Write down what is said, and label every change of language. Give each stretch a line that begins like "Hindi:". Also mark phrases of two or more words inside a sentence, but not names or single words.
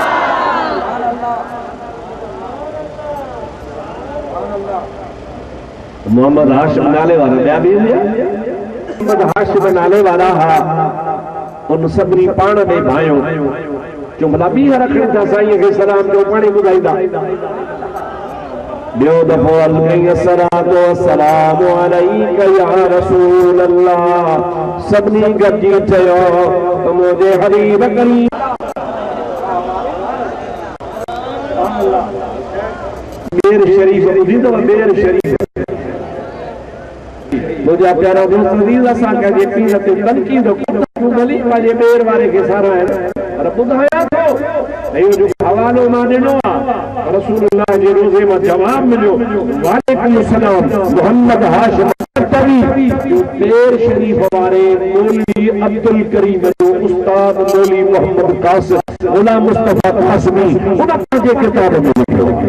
Sindhi: मोहम्मद हाशिम नाले वारा ॿिया बि मोहम्मद हाशिम नाले वारा हा उन सभिनी पाण में भाइयो जो भला ॿीहर रखनि था साईं खे सलाम जो पाणी ॿुधाईंदा ॿियो दफ़ो अर्ज़ कई
Arabic: الصلاة والسلام عليك يا رسول الله
Sindhi: सभिनी गॾिजी चयो त मुंहिंजे हबीब करीम बेर शरीफ़ ॿुधी अथव बेर शरीफ़ मुंहिंजा प्यारा दोस्त अज़ीज़ असांखे जे पीर ते तनक़ीद तूं भली पंहिंजे बेर वारे खे साराए पर ॿुधायां थो इहो जो हवालो मां ॾिनो आहे रसूलुल्लाह जे रोज़े में जवाब मिलियो
Arabic: وعليكم سلام
Sindhi: मोहम्मद हाशिम बेर शरीफ वारे मौलवी अब्दुल करीम जो उस्ताद मौलवी मोहम्मद कासिम गुलाम मुस्तफा कासमी उन पंहिंजे किताब में लिखियो